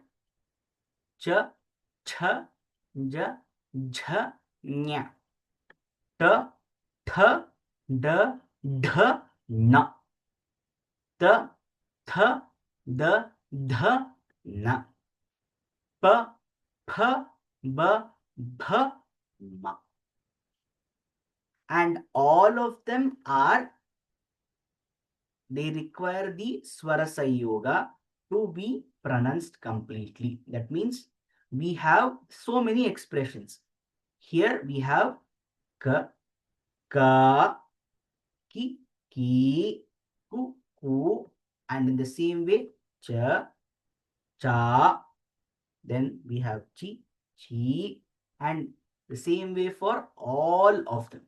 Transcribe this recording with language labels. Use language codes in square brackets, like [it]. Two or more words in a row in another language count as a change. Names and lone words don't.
[hi] च, छ, ज, झ, ञ. ट, ठ, ड, ढ, ण. त, थ, द, ध, न. प, फ, ब, भ, म. [en] And all of them they require the Swara Sayoga to be pronounced completely. That means we have so many expressions. Here we have [hi] क, का, कि, की, कु, कू, [en] and in the same way [hi] च, चा, [en] then we have [hi] चि, ची, [en] and the same way for all of them.